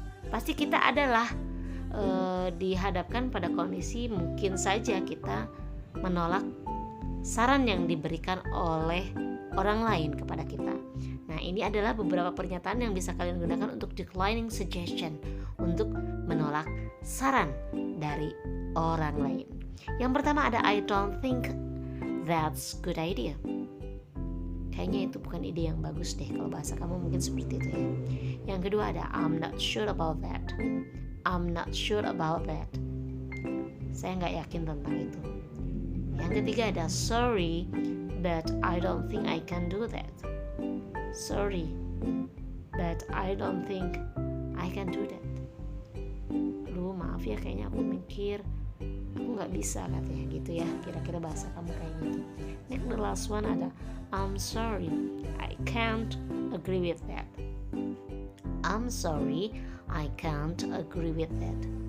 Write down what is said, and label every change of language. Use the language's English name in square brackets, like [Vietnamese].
[Indonesian] Pasti kita adalah dihadapkan pada kondisi mungkin saja kita menolak saran yang diberikan oleh orang lain kepada kita. Nah, ini adalah beberapa pernyataan yang bisa kalian gunakan untuk [English] declining suggestion, [Indonesian] untuk menolak saran dari orang lain. Yang pertama ada [English] I don't think that's good idea. [Indonesian] Kayaknya itu bukan ide yang bagus deh, kalau bahasa kamu mungkin seperti itu ya. Yang kedua ada [English] I'm not sure about that. I'm not sure about that. [Indonesian] Saya nggak yakin tentang itu. Yang ketiga ada [English] sorry, but I don't think I can do that. Sorry, but I don't think I can do that. [Indonesian] Aduh, maaf ya, kayaknya aku mikir aku nggak bisa katanya gitu ya. Kira-kira bahasa kamu kayak gitu. [English] Next, the last one ada I'm sorry, I can't agree with that. I'm sorry, I can't agree with that.